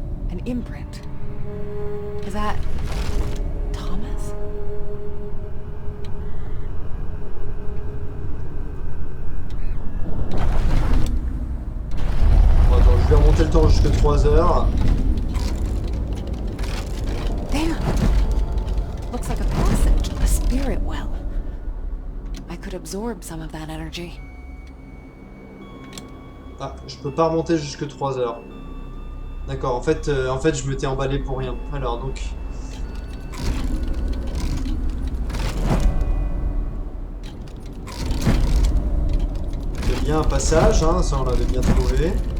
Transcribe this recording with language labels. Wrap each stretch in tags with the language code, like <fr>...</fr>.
<en>An imprint. Is that Thomas?</en> <fr>Bon, attends, je vais remonter le temps jusqu'à 3 heures.</fr> <en>Damn. Looks like a passage, a spirit well. I could absorb some of that energy.</en> <fr>Ah, je peux pas remonter jusque 3 heures. D'accord, en fait, je m'étais emballé pour rien. Alors, donc... Il y a bien un passage, hein, ça on l'avait bien trouvé.</fr>